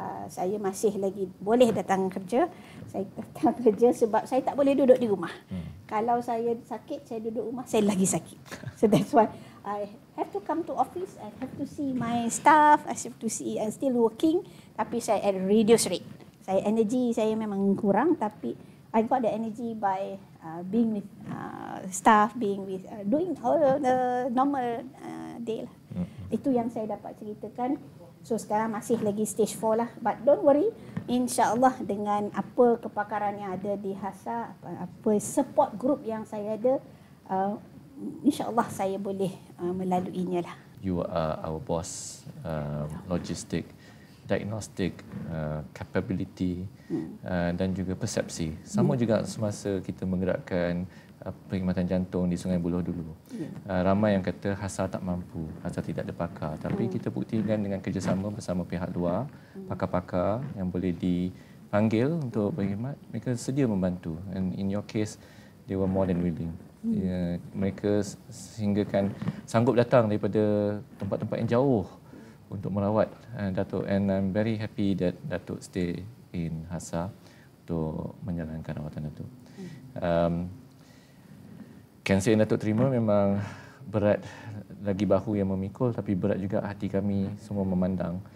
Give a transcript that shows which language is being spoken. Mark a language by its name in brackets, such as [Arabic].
[Malay] Saya masih lagi boleh datang kerja. Saya datang kerja sebab saya tak boleh duduk di rumah. Kalau saya sakit, saya duduk rumah, saya lagi sakit. [English] So that's why I have to come to office. I have to see my staff. I have to see I'm still working. [Malay] Tapi saya [English] at reduced rate. Energy [Malay] saya memang kurang, tapi [English] I got the energy by being with staff, being with doing all the normal day lah. [Malay] Itu yang saya dapat ceritakan. So sekarang masih lagi stage 4 lah. [English] But don't worry, [Malay] insya-Allah dengan apa kepakaran yang ada di Hasa, apa support group yang saya ada, insya-Allah saya boleh melaluinya lah. [English] You are our boss, logistik, diagnostik, capability [Malay] dan juga persepsi. Sama juga semasa kita menggerakkan perkhidmatan jantung di Sungai Buloh dulu. Ramai yang kata Hasa tak mampu, Hasa tidak ada pakar. Tapi kita buktikan dengan kerjasama bersama pihak luar, pakar-pakar yang boleh dipanggil untuk berkhidmat, mereka sedia membantu. [English] And in your case, they were more than willing. [Malay] Mereka sehinggakan sanggup datang daripada tempat-tempat yang jauh untuk merawat Datuk. [English] And I'm very happy that Datuk stay in Hasa [Malay] untuk menjalankan rawatan Datuk. Kanser yang Datuk terima memang berat, lagi bahu yang memikul, tapi berat juga hati kami semua memandang.